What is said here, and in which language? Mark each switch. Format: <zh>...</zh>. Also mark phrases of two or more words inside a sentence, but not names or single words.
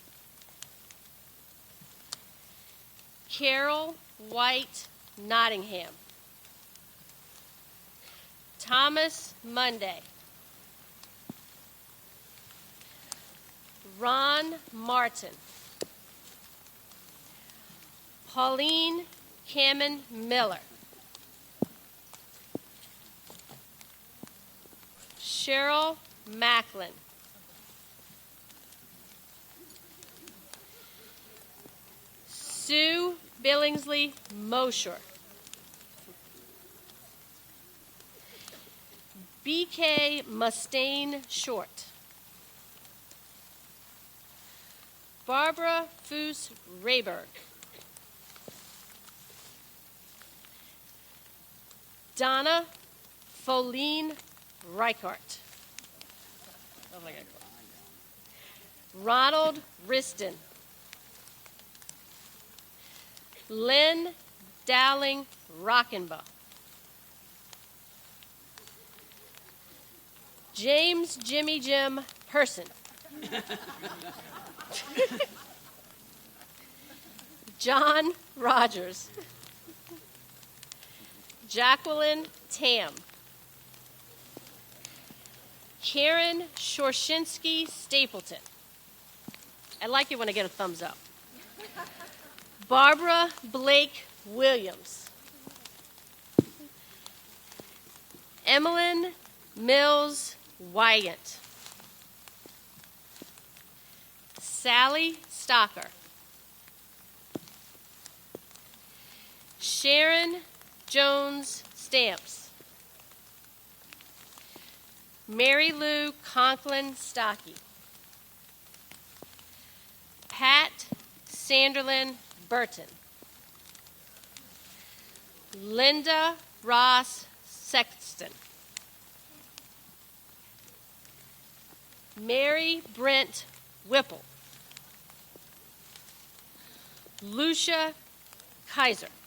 <en>Carol White Nottingham. Thomas Monday. Ron Martin. Pauline Cameron Miller. Cheryl Macklin. Sue Billingsley Mosher. B.K. Mustaine Short. Barbara Foose Rayberg. Donna Foline Reichart. Ronald Riston. Lynn Dowling Rockenbaugh. James Jimmy Jim Person. John Rogers. Jacqueline Tam. Karen Shorshinsky Stapleton. I like it when I get a thumbs up. Barbara Blake Williams. Emmeline Mills Wygant. Sally Stocker. Sharon Jones Stamps. Mary Lou Conklin Stocky. Pat Sanderlin Burton. Linda Ross Sexton. Mary Brent Whipple. Lucia Kaiser.</en>